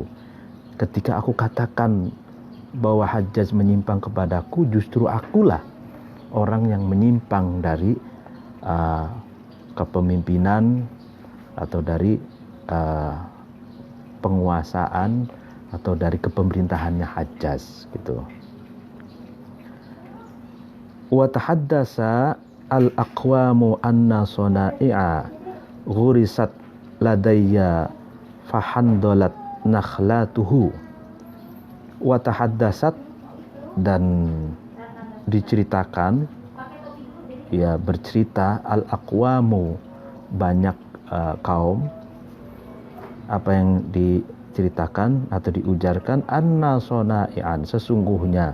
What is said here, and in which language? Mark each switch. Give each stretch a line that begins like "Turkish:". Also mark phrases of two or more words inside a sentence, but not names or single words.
Indonesian: Ketika aku katakan bahwa Hajjaj menyimpang kepadaku, justru akulah orang yang menyimpang dari kepemimpinan atau dari penguasaan atau dari kepemerintahannya Hajjaj, gitu.
Arabic: وتحدث الأقوام أن صنائع غرست لدي فحنظلت نخلته. وتحدثت,
Indonesian: dan diceritakan, ya, bercerita, al-aqwamu, banyak kaum. Apa yang diceritakan atau diujarkan,
Arabic: أن صنائعاً,
Indonesian: sesungguhnya